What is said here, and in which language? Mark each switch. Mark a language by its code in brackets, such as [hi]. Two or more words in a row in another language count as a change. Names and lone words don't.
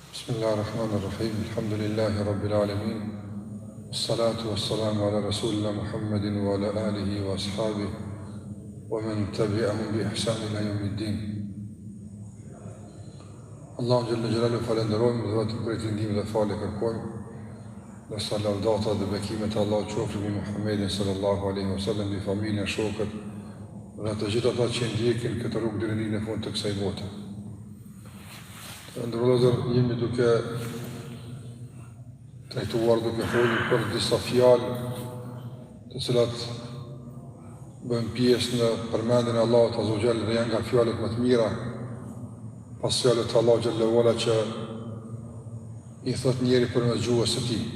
[ar] بسم الله الرحمن الرحيم. الحمد لله رب العالمين. والصلاة والسلام على رسولنا محمد وعلى آله وأصحابه ومن تبعهم بإحسان إلى يوم الدين. الله جل جلاله [sq] falenderojmë dhe vetëm për ndihmën dhe falë kërkojmë. Dhe salavdata dhe bekimet e Allahut qofshin mbi Muhammedin [ar] صلى الله عليه وسلم, [sq] mbi familjen, shokët dhe të gjithë ata që ndjekin këtë rrugë deri në fund të kësaj bote. Ndërlozër, jemi duke trajtuar, duke folur për disa fjalë të cilat bëjnë pjesë në përmendjen e Allahut [ar] عز وجل [sq] dhe janë nga fjalët më të mira pas fjalët të Allahut [ar] جل وعلا [sq] që i thot njeri përmes gjuhës së tij.